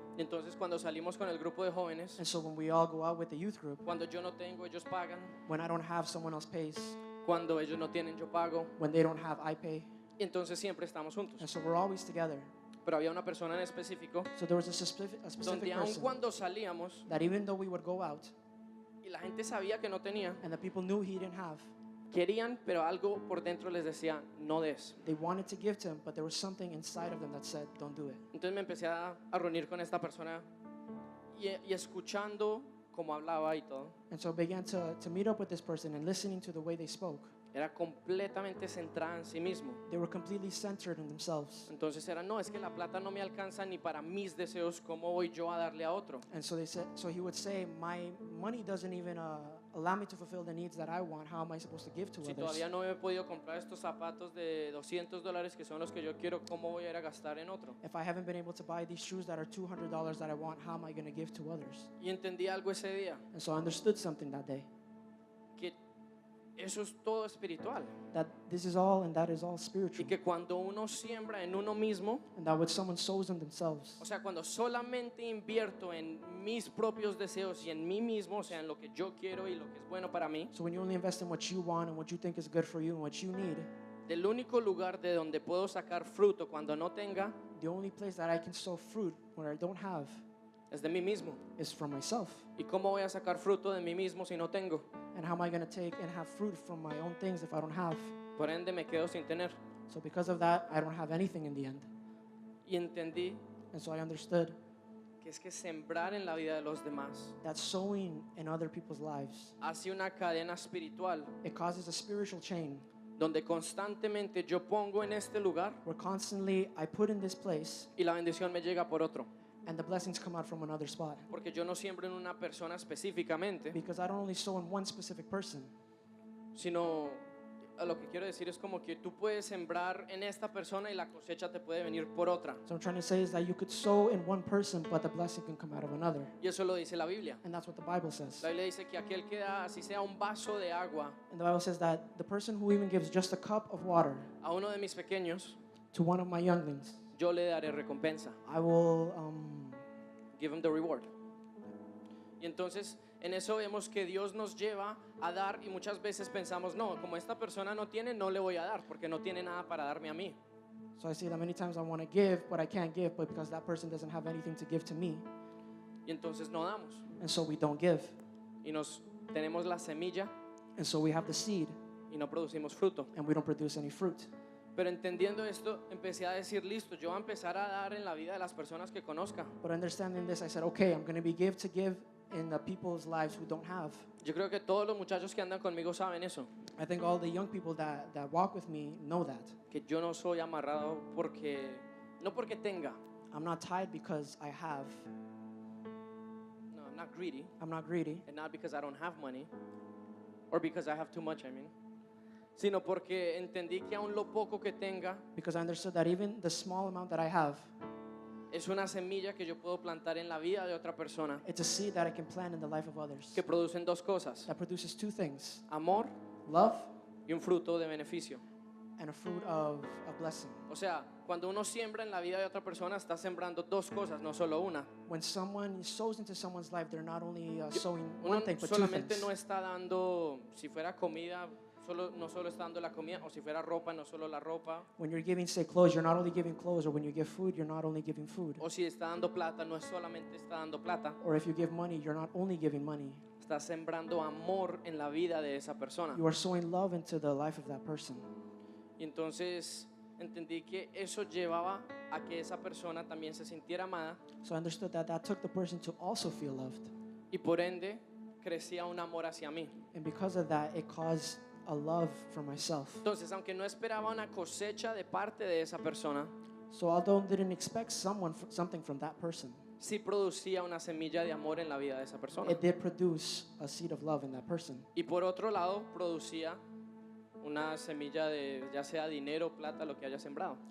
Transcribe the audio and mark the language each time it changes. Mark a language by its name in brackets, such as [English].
[Spanish] Y entonces cuando salimos con el grupo de jóvenes, [English] And so when we all go out with the youth group, [Spanish] cuando yo no tengo, ellos pagan. [English] when I don't have, someone else pays. [Spanish] Cuando ellos no tienen, yo pago. [English] When they don't have, I pay. [Spanish] Y entonces siempre estamos juntos. [English] And so we're always together. [Spanish] Pero había una persona en específico [English] So there was a specific [Spanish] donde aun [English] person [Spanish] cuando salíamos [English] that even though we would go out [Spanish] y la gente sabía que no tenía, [English] and the people knew he didn't have, [Spanish] querían, pero algo por dentro les decía, no des. [English] they wanted to give to him, but there was something inside of them that said, don't do it. [Spanish] Entonces me empecé a reunir con esta persona y escuchando cómo hablaba y todo. [English] And so I began to meet up with this person, and listening to the way they spoke, [Spanish] Era completamente centrada en sí mismo. [English] they were completely centered in themselves. [Spanish] Entonces era, no, es que la plata no me alcanza ni para mis deseos, ¿cómo voy yo a darle a otro? [English] And so so he would say, my money doesn't even allow me to fulfill the needs that I want. How am I supposed to give to [Spanish] Si [English] others? [Spanish] todavía no me he podido comprar estos zapatos de $200 que son los que yo quiero, ¿cómo voy a ir a gastar en otro? [English] If I haven't been able to buy these shoes that are $200 that I want, how am I going to give to others? [Spanish] Y entendí algo ese día, [English] And so I understood something that day, [Spanish] que eso es todo espiritual. [English] that this is all and that is all [Spanish] Y [English] spiritual. [Spanish] que cuando uno siembra en uno mismo, [English] And that when someone sows in themselves, [Spanish] o sea, cuando solamente invierto en mis propios deseos y en mí mismo, o sea, en lo que yo quiero y lo que es bueno para mí, [English] so when you only invest in what you want and what you think is good for you and what you need, [Spanish] del único lugar de donde puedo sacar fruto cuando no tenga [English] the only place that I can sow fruit when I don't have [Spanish] es de mí mismo. [English] is from myself. [Spanish] ¿Y cómo voy a sacar fruto de mí mismo si no tengo? [English] And how am I going to take and have fruit from my own things if I don't have? [Spanish] Por ende me quedo sin tener. [English] So because of that, I don't have anything in the end. [Spanish] Y entendí [English] And so I understood [Spanish] que es que sembrar en la vida de los demás [English] that sowing in other people's lives, [Spanish] hace una cadena espiritual [English] it causes a spiritual chain [Spanish] donde constantemente yo pongo en este lugar [English] where constantly I put in this place [Spanish] y la bendición me llega por otro. [English] and the blessings come out from another spot. [Spanish] Porque yo no siembro en una persona específicamente, [English] Because I don't only sow in one specific person, [Spanish] sino a lo que quiero decir es como que tú puedes sembrar en esta persona y la cosecha te puede venir por otra. [English] so I'm trying to say is that you could sow in one person, but the blessing can come out of another. [Spanish] Y eso lo dice la Biblia. [English] And that's what the Bible says. [Spanish] La Biblia dice que aquel que da, así sea un vaso de agua, [English] And the Bible says that the person who even gives just a cup of water [Spanish] a uno de mis pequeños, [English] to one of my younglings, [Spanish] yo le daré recompensa. [English] I will Give him the reward. [Spanish] Y entonces en eso vemos que Dios nos lleva a dar y muchas veces pensamos, no, como esta persona no tiene, no le voy a dar porque no tiene nada para darme a mí. [English] so I see that many times I want to give, but I can't give, but because that person doesn't have anything to give to me, [Spanish] Y entonces no damos. [English] and so we don't give. [Spanish] Y tenemos la semilla [English] And so we have the seed, [Spanish] y no producimos fruto. [English] and we don't produce any fruit. [Spanish] Pero entendiendo esto, empecé a decir, listo, yo voy a empezar a dar en la vida de las personas que conozca. [English] But understanding this, I said, okay, I'm going to be give in the people's lives who don't have. [Spanish] Yo creo que todos los muchachos que andan conmigo saben eso, [English] I think all the young people that walk with me know that. [Spanish] que yo no soy amarrado no porque tenga. [English] I'm not tied because I have. No, I'm not greedy. I'm not greedy. And not because I don't have money, or because I have too much, I mean, [Spanish] sino porque entendí que aún lo poco que tenga [English] Because I understood that even the small amount that I have, [Spanish] es una semilla que yo puedo plantar en la vida de otra persona, [English] it's a seed that I can plant in the life of others [Spanish] que producen dos cosas, [English] that produces two things: [Spanish] amor [English] love [Spanish] y un fruto de beneficio. [English] and a fruit of a blessing. [Spanish] O sea, cuando uno siembra en la vida de otra persona, está sembrando dos cosas, no solo una. [English] When someone sows into someone's life, they're not only sowing [Spanish] Uno [English] one thing, but two [Spanish] solamente [English] things. [Spanish] no está dando, si fuera comida, no solo está dando la comida, o si fuera ropa, no solo la ropa, [English] When you're giving, say, clothes, you're not only giving clothes, or when you give food, you're not only giving food. [Spanish] o si está dando plata, no es solamente está dando plata, [English] Or if you give money, you're not only giving money, [Spanish] está sembrando amor en la vida de esa persona. [English] you are sowing love into the life of that person. [Spanish] Y entonces entendí que eso llevaba a que esa persona también se sintiera amada [English] So I understood that that took the person to also feel loved. [Spanish] y por ende crecía un amor hacia mí. [English] And because of that, it caused a love for myself. [Spanish] Entonces, aunque no esperaba una cosecha de parte de esa persona, [English] So although I didn't expect something from that person, [Spanish] sí producía una semilla de amor en la vida de esa persona. [English] it did produce a seed of love in that person. [Spanish] Y por otro lado, producía una semilla de ya sea dinero, plata, lo que haya sembrado.